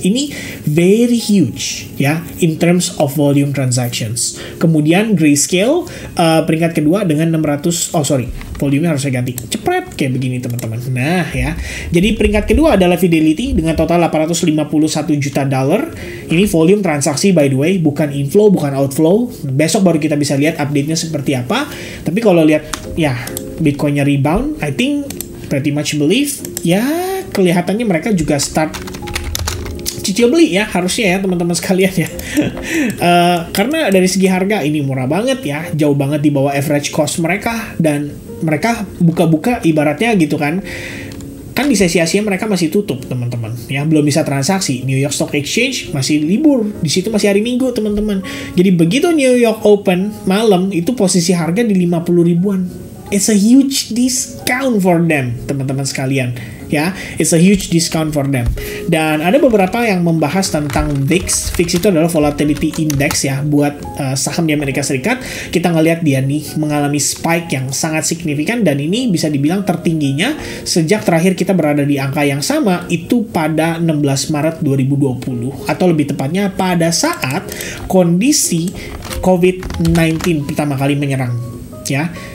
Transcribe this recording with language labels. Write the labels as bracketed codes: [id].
[en] Ini very huge ya in terms of volume transactions. [id] Kemudian Grayscale peringkat kedua dengan volumenya harus saya ganti. Cepret kayak begini teman-teman. Nah ya. Jadi peringkat kedua adalah Fidelity dengan total $851 juta. Ini volume transaksi [en] by the way, [id] bukan inflow, bukan outflow. Besok baru kita bisa lihat update-nya seperti apa. Tapi kalau lihat ya Bitcoin-nya rebound, [en] I think pretty much believe [id] ya kelihatannya mereka juga start cicil beli ya harusnya ya teman-teman sekalian ya. Karena dari segi harga ini murah banget ya, jauh banget di bawah average cost mereka, dan mereka buka-buka ibaratnya gitu kan di sesi Asia mereka masih tutup teman-teman ya, belum bisa transaksi. New York Stock Exchange masih libur, di situ masih hari Minggu teman-teman. Jadi begitu New York open malam itu posisi harga di 50 ribuan. [en] It's a huge discount for them [id] teman-teman sekalian ya, [en] it's a huge discount for them. [id] Dan ada beberapa yang membahas tentang VIX. VIX itu adalah volatility index ya buat saham di Amerika Serikat. Kita ngelihat dia nih mengalami spike yang sangat signifikan, dan ini bisa dibilang tertingginya sejak terakhir kita berada di angka yang sama itu pada 16 Maret 2020, atau lebih tepatnya pada saat kondisi COVID-19 pertama kali menyerang ya.